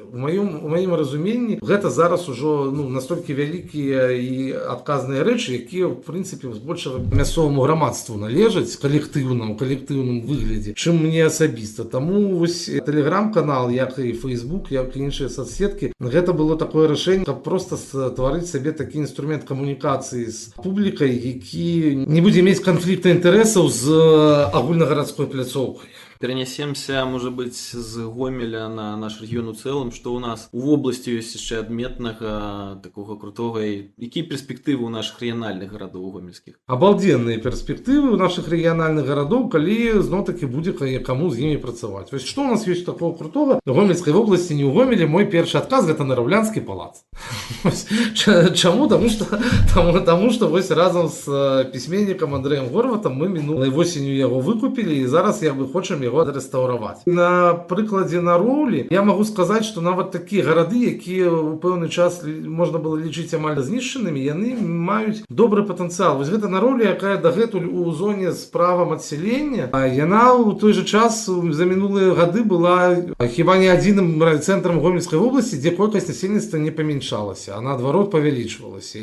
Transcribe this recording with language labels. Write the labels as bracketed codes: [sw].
[be] У маім разуменні гэта зараз ужо настолькі вялікія і адказныя рэчы, якія в прынцыпе збольшага мясцоваму грамадству належаць калектыўна, у калектыўным выглядзе, чым мне асабіста. Таму вось тэлеграм-канал, як і Facebook, як і іншыя соцсеткі, гэта было такое рашэнне, каб проста стварыць сабе такі інструмент камунікацыі з публікай, які не будзе мець канфлікта інтарэсаў з агульнагарадской пляцоўкай. [ru] Перенесемся, может быть, з Гомеля на наш регион у целом, что у нас у области есть еще адметнага, такого крутого. Какие перспективы у наших региональных городов гомельских? Обалденные перспективы у наших региональных городов, коли знов-таки будет кому с ними працаваць. Вось что у нас есть такого крутого в Гомельской области, не у Гомеле? Мой первый отказ — это Наравлянский палац. Чему? Потому что вось разом с письменником Андреем Горватом мы минулой осенью его выкупили, и [be] зараз я бы хочем его рэстаўраваць. На прыкладзе Нароўлі я могу сказаць, што нават такія гарады, якія ў пэўны час можна было лічыць амаль знішчанымі, яны маюць добры патэнцыял. Вось гэта Нароўля, якая дагэтуль у зоне з правам адселення, яна ў той жа час за мінулыя гады была хіба не адзіным цэнтрам Гомельскай вобласці, дзе колькасць насельніцтва не памяншалася, а наадварот павялічвалася.